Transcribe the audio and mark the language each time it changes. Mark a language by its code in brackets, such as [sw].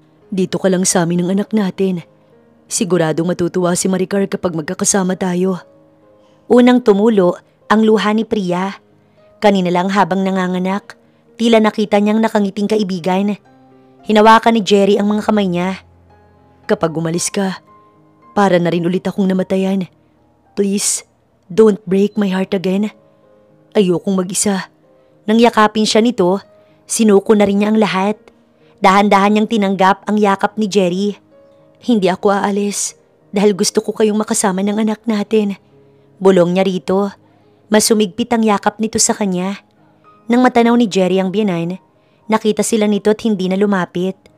[tl] Dito ka lang sa amin ng anak natin. Siguradong matutuwa si Maricar kapag magkakasama tayo. Unang tumulo ang luha ni Priya. Kanina lang habang nanganganak, tila nakita niyang nakangiting kaibigan. Hinawakan ni Jerry ang mga kamay niya. Kapag umalis ka, para na rin ulit akong namatayan. [en] Please, don't break my heart again. [tl] Ayokong mag-isa. Nang yakapin siya nito, sinuko na rin niya ang lahat. Dahan-dahan niyang tinanggap ang yakap ni Jerry. Hindi ako aalis dahil gusto ko kayong makasama ng anak natin. Bulong niya rito. Masumigpit ang yakap nito sa kanya. Nang matanaw ni Jerry ang biyenan, nakita sila nito at hindi na lumapit.